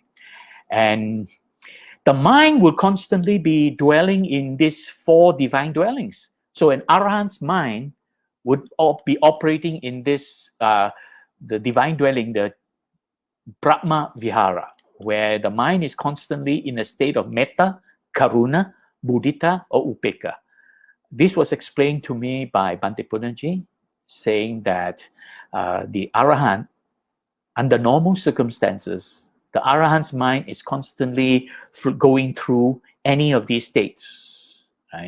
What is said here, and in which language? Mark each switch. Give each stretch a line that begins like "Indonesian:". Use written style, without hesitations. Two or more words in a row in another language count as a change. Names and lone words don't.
English: And the mind will constantly be dwelling in these 4 divine dwellings. So an arahant's mind would be operating in this, the divine dwelling, the
Pali: Brahma Vihara,
English: where the mind is constantly in a state of
Pali: metta, karuna, mudita,
English: or upekkha. This was explained to me by Bhante Punnaji, saying that the arahant, under normal circumstances, the arahant's mind is constantly going through any of these states, right?